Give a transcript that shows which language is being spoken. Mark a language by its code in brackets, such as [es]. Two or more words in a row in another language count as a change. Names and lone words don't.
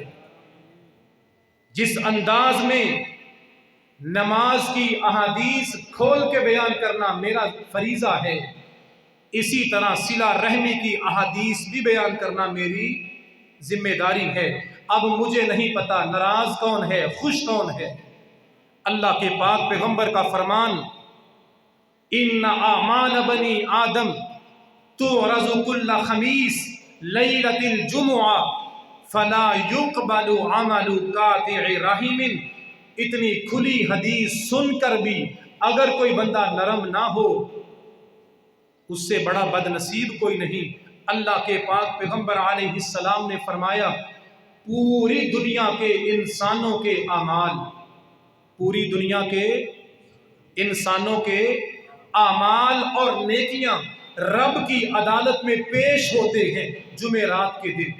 [ur] جس انداز میں نماز کی احادیث کھول کے بیان کرنا میرا فریضہ ہے، اسی طرح صلہ رحمی کی احادیث بھی بیان کرنا میری ذمہ داری ہے۔ اب مجھے نہیں پتا ناراض کون ہے، خوش کون ہے۔ اللہ کے پاک پیغمبر کا فرمان، [ar] ان اعمال بنی آدم تعرض کل خمیس، ليلة الجمعة فلا يقبل عمل قاطع رحم. [ur] اتنی کھلی حدیث سن کر بھی اگر کوئی بندہ نرم نہ ہو، اس سے بڑا بدنصیب کوئی نہیں. اللہ کے پاک پیغمبر علیہ السلام نے فرمایا، پوری دنیا کے انسانوں کے اعمال، پوری دنیا کے انسانوں کے اعمال اور نیکیاں رب کی عدالت میں پیش ہوتے ہیں جمعرات کے دن.